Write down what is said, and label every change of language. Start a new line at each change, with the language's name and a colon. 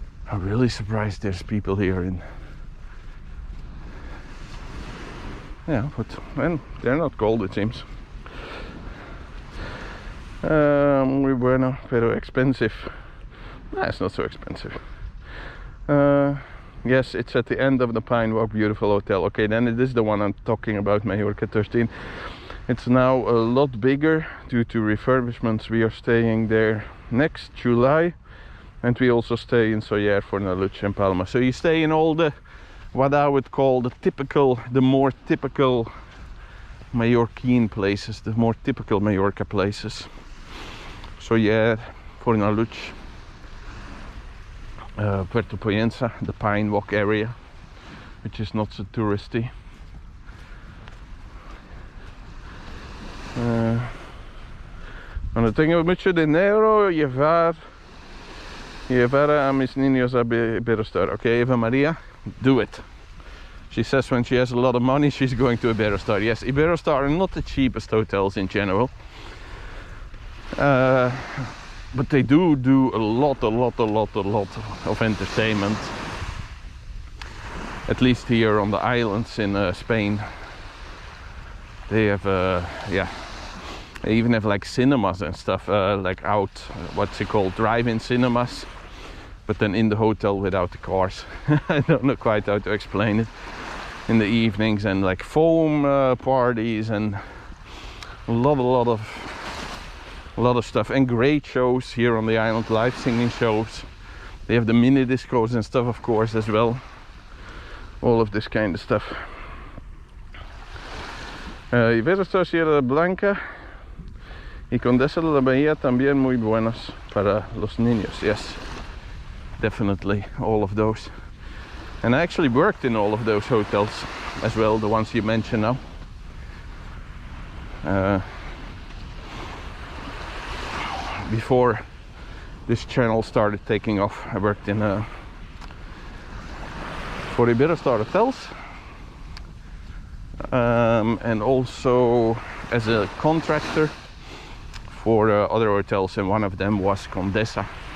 English: I'm really surprised there's people here in. Yeah, but well, they're not cold, it seems.
Spanish: Muy bueno, pero
English: expensive. Nah, it's not so expensive. Yes, it's at the end of the Pine Walk Beautiful Hotel. Okay, then it is the one I'm talking about, Mallorca 13. It's now a lot bigger due to refurbishments. We are staying there next July, and we also stay in Soller, Fornaluche and Palma. So you stay in all the, what I would call the more typical Mallorquin places, the more typical Mallorca places. Soller, Fornaluche, Puerto Poyensa, the Pine Walk area, which is not so touristy.
Spanish: Cuando tengo mucho dinero, llevar a mis niños a Iberostar.
English: Okay, Eva Maria, do it. She says when she has a lot of money, she's going to Iberostar. Yes, Iberostar are not the cheapest hotels in general. But they do a lot of entertainment. At least here on the islands in Spain. They have, yeah, they even have like cinemas and stuff, like out, what's it called, drive-in cinemas. But then in the hotel without the cars. I don't know quite how to explain it. In the evenings, and like foam parties and a lot of stuff, and great shows here on the island, live singing shows. They have the mini discos and stuff, of course, as well. All of this kind of stuff.
Spanish: Iberostar Sierra Blanca y Condesa de la Bahía también muy buenos para los niños.
English: Yes, definitely all of those. And I actually worked in all of those hotels as well, the ones you mentioned now. Before this channel started taking off, I worked in for Iberostar hotels, and also as a contractor for other hotels, and one of them was Condesa.